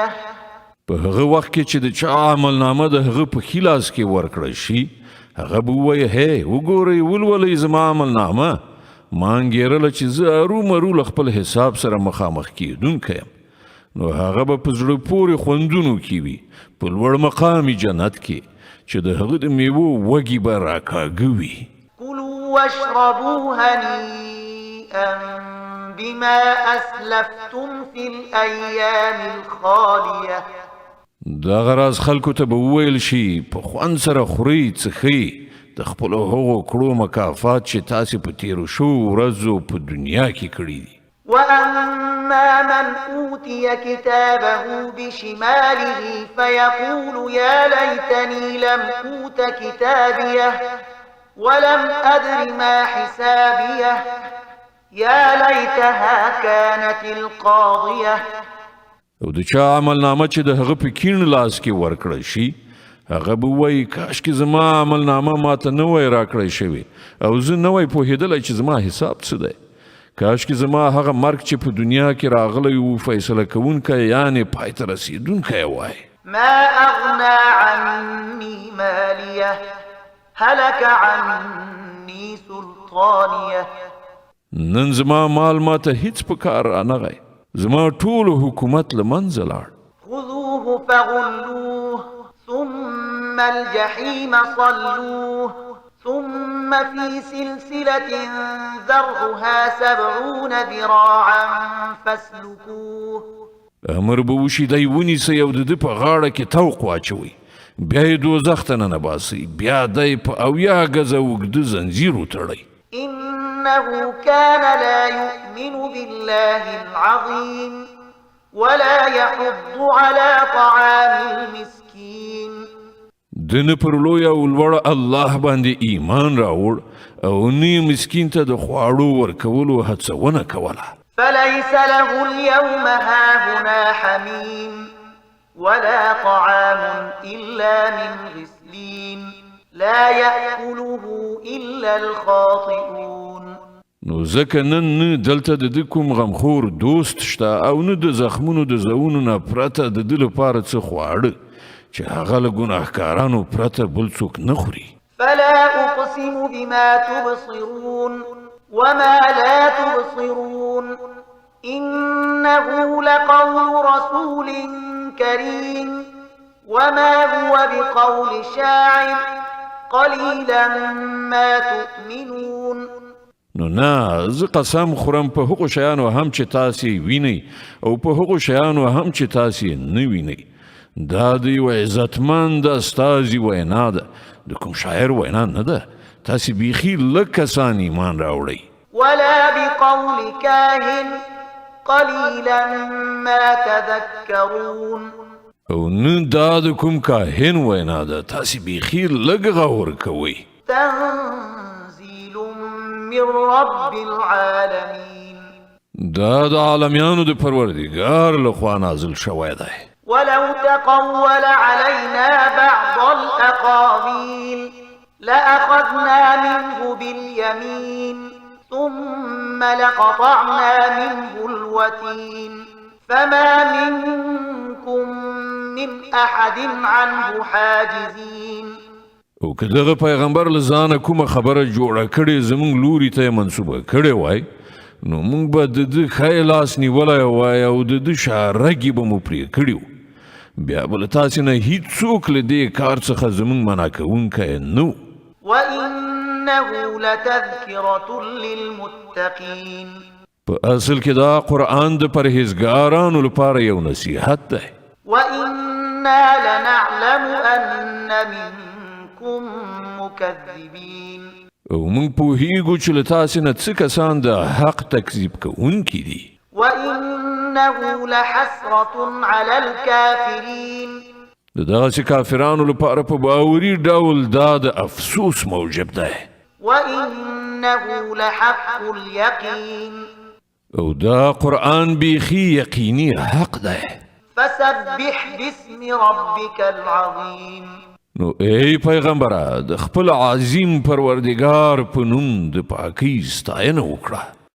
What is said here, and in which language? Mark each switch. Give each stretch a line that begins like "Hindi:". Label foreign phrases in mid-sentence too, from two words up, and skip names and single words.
Pashto: په هغه وخت کې چې د چا عملنامه د هغه په ښي لاس کې ورکړی شي، هغه به ووایي هی وګورئ ولولئ زما عملنامه. ما انګېرله چې زه ارومرو له خپل حساب سره مخامخ کېدونکی یم، نو هغه به په زړه پورې خوندونو کې وي په لوړ مقامي جنت کې چې د هغه د میوو وږي به راکاږه وي.
Arabic: كلوا واشربوا هنيئا بما أسلفتم في الأيام الخالية.
Pashto: دغه راز خلکو ته به وویل شي په خوند سره خورئ څښئ د خپلو هغو کړو مکافات چې تاسې په تیرو شوو ورځو په دنیا کې کړي دي.
Arabic: وأما من أوتي كتابه بشماله فيقول يا ليتني لم أوت كتابيه ولم أدر ما حسابيه يا ليتها كانت القاضية.
Pashto: او د چا عمل نامه چې د هغه په کیڼ لاس کې ورکړل شي هغه به وایي کاشکې زما عمل نامه ماته نه وای راکړی شوی او زه نه وای پوهېدلی چې زما حساب څه دی. کاشکې زما هغه مرګ چې په دنیا کې راغلی و فیصله کوونکی یعنې پای ته رسېدونکی وای.
Arabic: ما أغنى عني ماليه هلك عني سلطانيه.
Pashto: نن زما مال ماته هیڅ په کار رانغی زما ټول حکومت له منځه لاړ.
Arabic: خذوه فغلوه ثم الجحيم صلوه ثم في سلسلة ذرعها 70 ذراعا فاسلكوه.
Pashto: امر به وشي دی ونیسئ او د ده په غاړه کې توق واچوئ بیا یې دوزخ ته ننباسئ بیا دی په 80 ګزه اوږده زنځیر وتړئ.
Arabic: إنه كان لا يؤمن بالله العظيم ولا يحض على طعام المسكين.
Pashto: دنه پر لوی او لوړ الله باندې ایمان راوړ او نه مسکین ته د خواړو ورکولو هڅونه کوله.
Arabic: فليس له اليوم هاهنا حميم ولا طعام إلا من غسلين لا يأكله إلا الخاطئون.
Pashto: نو ځکه نن نه دلته د ده کوم غمخور دوست شته او نه د زخمونو د زوونو نه پرته د ده لپاره څه خواړه چې هغه له ګناهکارانو پرته بل څوک نه خوري.
Arabic: فلا أقسم بما تبصرون وما لا تبصرون إنه لقول رسول كريم وما هو بقول شاعر قليلا ما تؤمنون.
Pashto: نو نه زه قسم خورم په هغو شیانو هم چې تاسې وینئ او په هغو شیانو هم چې تاسې نه وینئ. دا د یو عزتمند استازي وینا ده د کوم شاعر وینا نه ده. تاسې بیخي لږ کسان ایمان راوړئ.
Arabic: ولا بقول كاهن قليلا ما تذكرون.
Pashto: او نه دا د کوم کاهن وینا ده تاسې بیخي لږ غور کوئ.
Arabic: تنزيل من رب العالمين.
Pashto: دا د عالمیانو د پروردګار لخوا نازل شوی دی.
Arabic: ولو تقول علينا بعض الأقاويل لأخذنا منه باليمين ثم لقطعنا منه الوتين فما منكم من أحد عنه حاجزين.
Pashto: او که دغه پیغمبر له ځانه کومه خبره جوړه کړې زموږ لوري ته یې منسوبه کړې وای نو موږ به د ده ښی لاس نیولی وای او د ده شارګې به مو پرې کړي و بیا به له تاسې نه هیڅوک له دې کار څخه زموږ منع کوونکی نه و.
Arabic: وإنه لتذكرة للمتقين.
Pashto: په اصل کې دا قرآن د پرهیزګارانو لپاره یو نصیحت دی.
Arabic: وإنا لنعلم أن منكم مكذبين.
Pashto: او موږ پوهیږو چې له تاسې نه څه کسان د حق تکذیب کوونکي دي.
Arabic: وإنه لحسرة على الكافرين.
Pashto: د دغسې کافرانو لپاره په باوري ډول دا د افسوس موجب دی.
Arabic: وإنه لحق اليقين.
Pashto: او دا قرآن بیخي یقیني حق دی.
Arabic: فسبح باسم ربك العظيم.
Pashto: نو ای پیغمبره د خپل عظیم پروردگار په نوم د پاکۍ ستاینه وکړه.